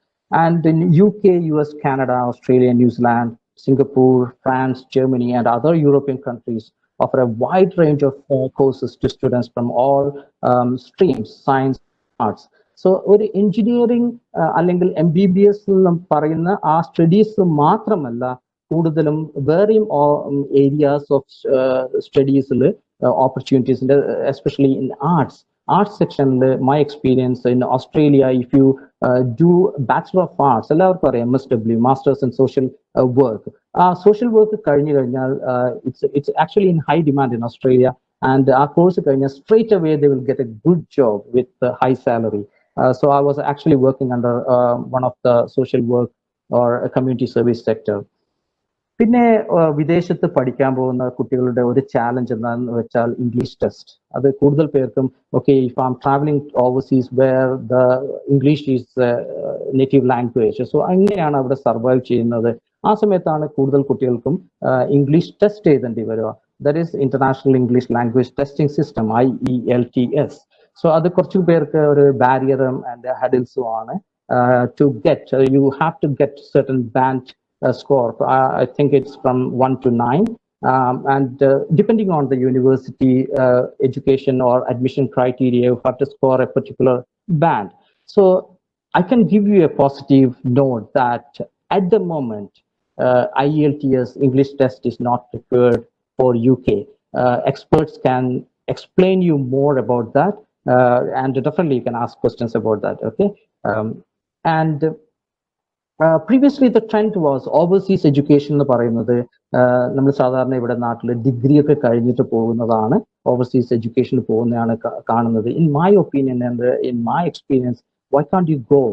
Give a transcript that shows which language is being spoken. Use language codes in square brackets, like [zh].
[en] And in UK, US, Canada, Australia, New Zealand, Singapore, France, Germany, and other European countries offer a wide range of courses to students from all streams, science, arts. [ml] So ഒരു engineering അല്ലെങ്കിൽ MBBS പറയുന്ന ആ studies മാത്രമല്ല, കൂടുതലും വേറെയും areas of സ്റ്റഡീസിൽ opportunities ഉണ്ട്, especially in arts സെക്ഷനിൽ. [en] my experience in Australia, if you do bachelor of arts, [ml] എല്ലാവർക്കും അറിയാം [en] MSW, masters in social work. [ml] ആ സോഷ്യൽ വർക്ക് കഴിഞ്ഞു കഴിഞ്ഞാൽ [en] it's actually in high demand in Australia, and [ml] ആ course കഴിഞ്ഞാൽ [en] straight away they will get a good job with high salary. So I was actually working under one of the social work or a community service sector. [ml] പിന്നെ വിദേശത്ത് പഠിക്കാൻ പോകുന്ന കുട്ടികളുടെ ഒരു challenge എന്താണെന്ന് വെച്ചാൽ ഇംഗ്ലീഷ് ടെസ്റ്റ്. അത് കൂടുതൽ പേർക്കും [en] if I am travelling overseas where the English is native language, so [ml] അങ്ങനെയാണ് അവിടെ സർവൈവ് ചെയ്യുന്നത്. ആ സമയത്താണ് കൂടുതൽ കുട്ടികൾക്കും ഇംഗ്ലീഷ് ടെസ്റ്റ് എഴുതേണ്ടി വരിക. [en] That is international English language testing system, IELTS. [ml] So അത് കുറച്ചു പേർക്ക് ഒരു ബാരിയറും ആൻഡ് ഹഡിൽസും ആണ്. [en] To get, you have to get certain band score. I think it's from 1 to 9, and depending on the university education or admission criteria, you have to score a particular band. So I can give you a positive note that at the moment IELTS English test is not prepared for UK. Experts can explain you more about that, and definitely you can ask questions about that. And previously the trend was overseas education [ml] എന്ന് പറയുന്നത്, നമ്മൾ സാധാരണ ഇവിടെ നാട്ടിൽ degree ഒക്കെ കഴിഞ്ഞിട്ട് പോകുന്നതാണ് overseas education പോകുന്നതാണ് കാണുന്നത്. [en] In my opinion and in my experience, why can't you go?